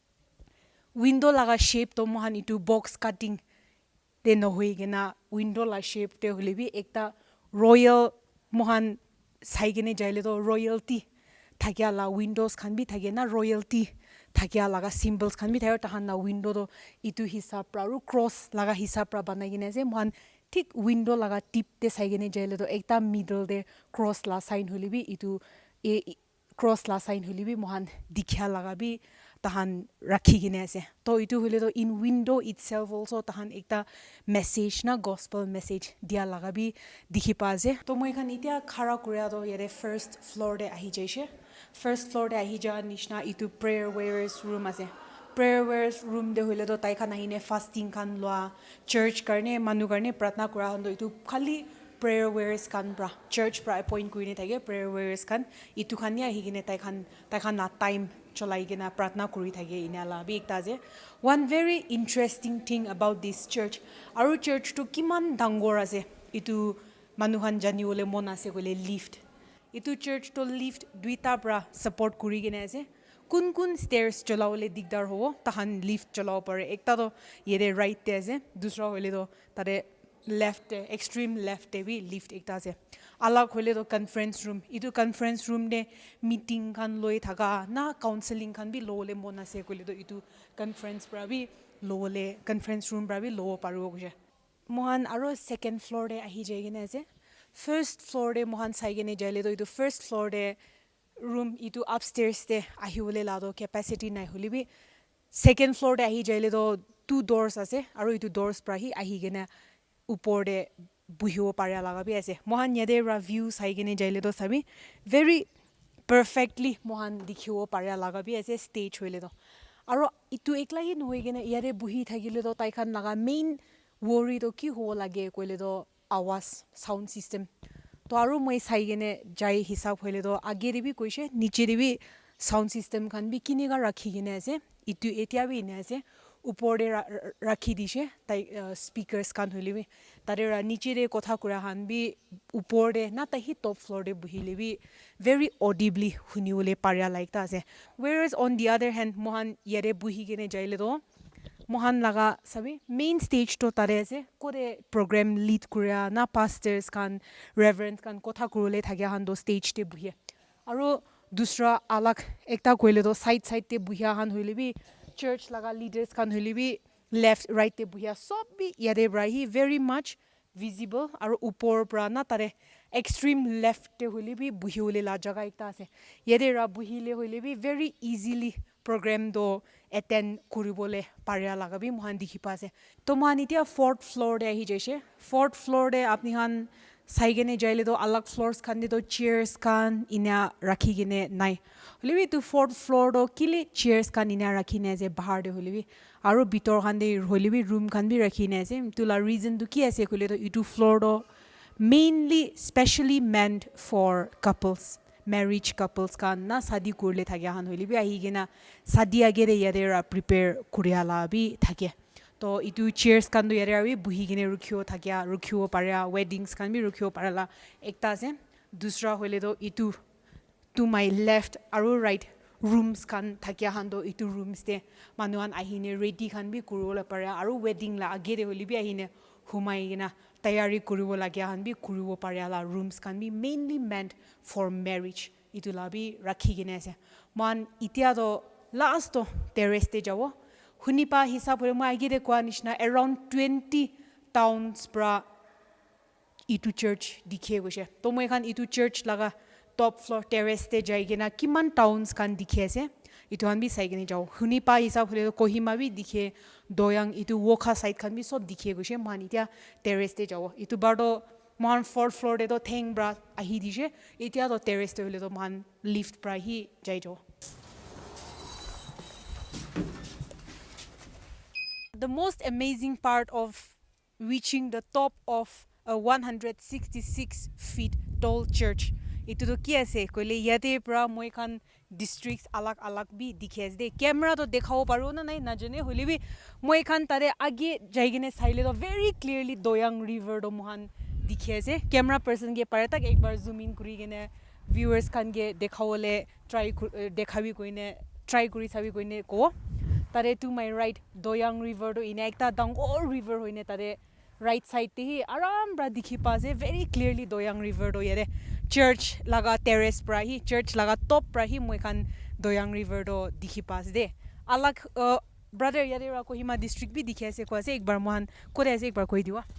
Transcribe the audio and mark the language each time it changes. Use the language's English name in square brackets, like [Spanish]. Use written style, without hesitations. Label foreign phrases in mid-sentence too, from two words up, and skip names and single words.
[Naga Pidgin] window laga shape to mohan itu box cutting de no hoi gena window la shape te hole bi ekta royal mohan sai gene jaile do royalty thakya la windows khan bi thage na royalty thakya laga symbols khan bi thayo tahan na window do itu hisab pra ru cross laga hisab pra banai gene ase mohan tik window laga tip te sai gene jaile do ekta middle de cross la sign hole bi itu cross la sign hole bi mohan dikhya laga bi tahan rakhi gine ase to itu hole to [English] in window itself also [Naga Pidgin] tahan ekta message na [English] gospel message [Naga Pidgin] dia laga bi dikhi pa ase to moi khan itia khara kuria do yere [English] first floor [Naga Pidgin] de ahi jaise [English] first floor [Naga Pidgin] de ahi ja nishna itu [English] prayer warriors room [Naga Pidgin] ase [English] prayer warriors room [Naga Pidgin] de hole to tai khan ahine fasting khan loa church karne manu karne pratna kura hondo itu khali [English] prayer warriors [Naga Pidgin] kan bra church pra appoint kuine thage [English] prayer warriors [Naga Pidgin] kan itu khan ya higine tai khan na time cholai gena pratna kuri thage inala bi ekta je [English] one very interesting thing about this church [Naga Pidgin] aru church to kiman dangor ase itu manuhan janiole mon ase gole lift itu church to lift duita bra support kuri gena ase kun stairs cholawle digdar hobo tahan lift cholaw pare ekta to yede right te ase dusra hole to tare left [English] extreme left [Naga Pidgin] bi lift ekta ase alag hole to [English] conference room [Naga Pidgin] itu [English] conference room [Naga Pidgin] de meeting kan loi thaga na counseling kan bi lole mon ase kole to itu conference pra bi lole [English] conference room [Naga Pidgin] pra bi lo paru gje mohan aro [English] second floor [Naga Pidgin] de ahi jai gene ase [English] first floor [Naga Pidgin] de mohan sai gene jaile to itu [English] first floor [Naga Pidgin] de room itu upstairs de ahi hole la do capacity nai holibi [English] second floor [Naga Pidgin] de ahi jaile to [English] two doors [Naga Pidgin] ase aro itu doors pra hi ahi gena upor de buhiwo paria laga bi ase mohan yade ra view sai gene jaile to sabi [English] very perfectly [Naga Pidgin] mohan dikhiwo paria laga bi ase stage hoile to aro itu ekla hi noi gene yare buhi thagile to tai khan laga main worry to ki ho lage koile to awas [English] sound system [Naga Pidgin] to aro moi sai gene jai hisab hoile to age de bi koise niche de bi [English] sound system [Naga Pidgin] khan bi kini ga rakhi gene ase itu etia bi ne ase upor de rakhi dise tai speakers kan holi bi tare ra niche de kotha kura han bi upor de na ta hi [English] top floor [Naga Pidgin] de buhile bi [English] very audibly [Naga Pidgin] huniole paria like ta ase [English] whereas on the other hand [Naga Pidgin] mohan yere buhi gene jaile do mohan laga sabi [English] main stage [Naga Pidgin] to tare ase kore [English] program lead [Naga Pidgin] kuria na pastors kan reverend kan kotha kurule thagya han do stage te buhi aro dusra alag ekta koile do side te buhia han hoile bi church laga leaders kan holi bi left right te buhia sob bi yade brahi [English] very much visible [Naga Pidgin] aro upor pra na tare [English] extreme left [Naga Pidgin] te holi bi buhiole la jaga ekta ase yede ra buhile hole bi [English] very easily program [Naga Pidgin] do attend kuribole paria laga bi mohan dikhi pa ase to mohan itia [English] fourth floor [Naga Pidgin] de ahi jaise [English] fourth floor [Naga Pidgin] de apni han sai gene jaile do alag floors khan de to chairs kan ina rakhi gene nai holibi to fourth floor do kile chairs kan ina rakhi ne je bahar de holibi aro bitor khan de holibi room khan bi rakhi ne je tula reason du ki ase kole to itu floor do [English] mainly specially meant for couples marriage couples [Naga Pidgin] kan na sadi kurle thagya han holibi ahi gena sadi agere yade ra prepare kuriala bi thake to itu chairs kan do yare abi buhi gine rukhio thakya rukhiwo paria weddings kan bi rukhiwo parala ekta ase dusra hole do itu [English] to my left [Naga Pidgin] aro right rooms kan thakya han do itu rooms te manuan ahine ready kan bi kurola paria aro wedding la agere holi bi ahine humai gina tayari kuriwo lagya han bi kuriwo paria la rooms kan bi [English] mainly meant for marriage [Naga Pidgin] itu la bi rakhi gine ase man itia do last to terrace te jawo hunipa hisab hore moi agire kwa nishna around 20 towns pra itu church dikhe gose to moi khan itu church laga [English] top floor [Naga Pidgin] terrace te jaigena kiman towns kan dikhe ase itu han bi sai gene jao hunipa hisab hore kohima bi dikhe doyang itu wokha side khan bi sob dikhe gose man itia terrace te jao itu bardo mohan [English] fourth floor [Naga Pidgin] de to theng bra ahi dise etia to terrace te hole to mohan lift pra hi jai jo. [English] The most amazing part of reaching the top of a 166 feet tall church [Naga Pidgin] itu to ki ase koile yate pra moi khan districts alag alag bi dikhi ase de camera to dekhao paru na nai na jane holi bi moi khan tare age jaigene saile to [English] very clearly [Naga Pidgin] doyang river do mohan dikhi ase camera person ge pare tak ek bar zoom in kuri gene viewers khan ge dekhawole try dekhabi koine try kuri sabi koine ko tare [English] to my right [Naga Pidgin] doyang river do ina ekta dangor river hoine tare [English] right side [Naga Pidgin] te hi aram bra dikhi pa ase [English] very clearly [Naga Pidgin] doyang river do yare church laga terrace pra hi church laga top pra hi moi khan doyang river do dikhi pa ase de alag brother yare ra Kohima district bi dikhi ase ko ase ek bar mohan kore ase ek bar koi diwa